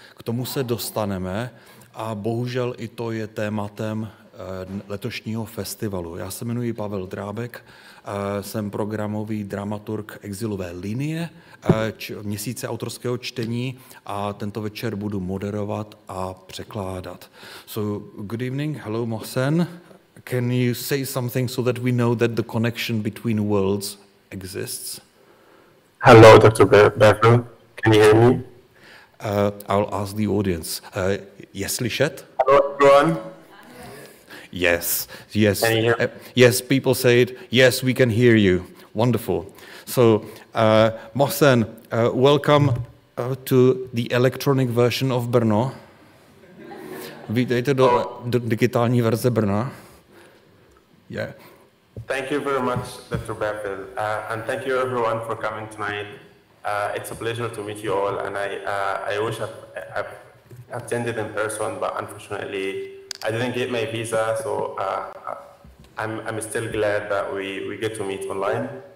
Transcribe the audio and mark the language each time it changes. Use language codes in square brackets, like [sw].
[cs] K tomu se dostaneme a bohužel i to je tématem letošního festivalu. Já se jmenuji Pavel Drábek, jsem programový dramaturg exilové linie, měsíce autorského čtení a tento večer budu moderovat a překládat. [en] So, good evening, hello Mohsen. Can you say something so that we know that the connection between worlds exists? Hello, Dr. Bevel. Can you hear me? I'll ask the audience. [cs] Je slyšet? [en] Hello, everyone. Yes, yes, Can you hear? yes. People say it. Yes, we can hear you. Wonderful. So, Mohsen, welcome to the electronic version of Brno. [cs] Vítejte do digitální verze Brna. [en] Yeah. Thank you very much, Dr. Bafil, and thank you everyone for coming tonight. It's a pleasure to meet you all, and I wish I've attended in person, but unfortunately I didn't get my visa, so I'm still glad that we get to meet online.